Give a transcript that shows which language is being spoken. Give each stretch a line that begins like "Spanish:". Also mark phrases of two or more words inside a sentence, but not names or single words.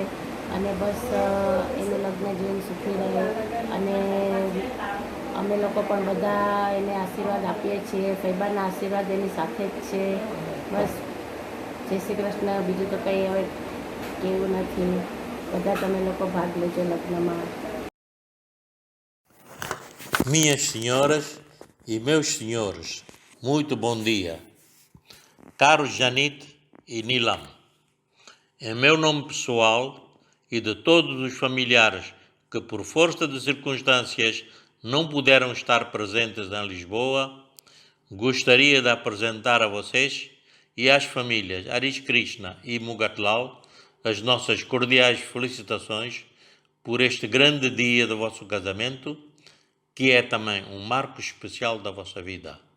Gujarati: અને બસ એનું લગ્ન જીવન સુખી રહે. અને અમે લોકો પણ બધા એને આશીર્વાદ આપીએ છીએ. ફૈબાના આશીર્વાદ એની સાથે જ છે. બસ જય શ્રી કૃષ્ણ. બીજું તો કંઈ હવે કેવું નથી. બધા તમે લોકો ભાગ લેજો લગ્નમાં.
Portuguese: Minhas senhoras e meus senhores, muito bom dia. Caros Janit e Nilam, em meu nome pessoal e de todos os familiares que por força de circunstâncias não puderam estar presentes em Lisboa, gostaria de apresentar a vocês e às famílias Aris Krishna e Mugatlau as nossas cordiais felicitações por este grande dia do vosso casamento, que é também um marco especial da vossa vida.